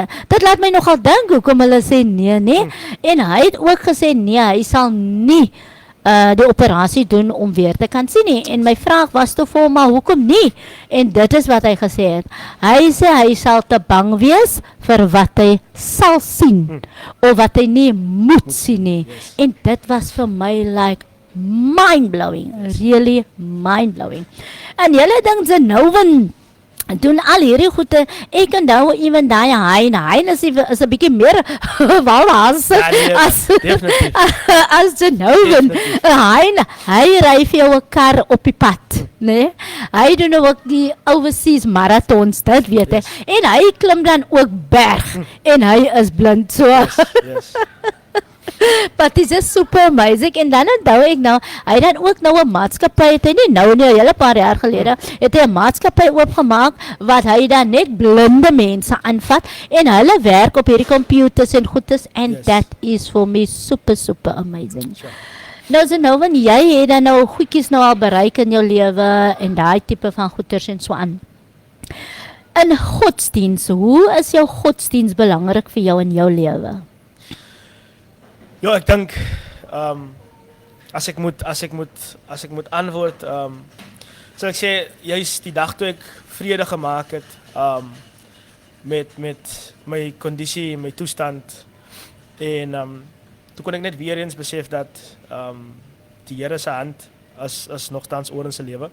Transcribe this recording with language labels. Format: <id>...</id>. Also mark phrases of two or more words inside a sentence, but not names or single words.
<af>Dit laat my nogal dink hoekom hulle sê nee, nee. En hy het ook gesê nee, hy sal nie die operasie doen om weer te kan sien nie. En my vraag was toe vir hom, maar hoekom nie? En dit is wat hy gesê het. Hy sê hy sal te bang wees vir wat hy sal sien of wat hy nie moet sien nie. En dit was vir my</af> <en>like mind-blowing, really mind-blowing.</en> <af>En julle dink ze nou doen al hierdie goede, ek onthou ewen daai Hein is 'n bietjie meer walhas as Genoven. Hein, hy ry vir jou 'n kar op die pad, né? Hy doen nou ook die</af> <en>overseas marathons,</en> <af>dit weet ek. En hy klim dan ook berg en hy is blind so.</af> <en>Yes. But it's just super amazing.</en> <af>En dan onthou ek nou, hy dan ook nou 'n maatskappy, het hy nie nou nie, 'n hele paar jaar gelede, het hy 'n maatskappy oopgemaak wat hy dan net blinde mense aanvat en hulle werk op hierdie computers en goedes</af> <en>and that is for me super amazing. Sure.</en> <af>Nou Zenoven, jy het dan nou goedjies nou al bereik in jou lewe en daai tipe van goeders en so aan. In godsdiens, hoe is jou godsdiens belangrik vir jou in jou lewe? Ja, ek dink as ek moet antwoord, sal ek sê juist die dag toe ek vrede gemaak het met my kondisie, my toestand en toe kon ek net weer eens besef dat die Here se hand is nogtans oor in sy lewe.</af>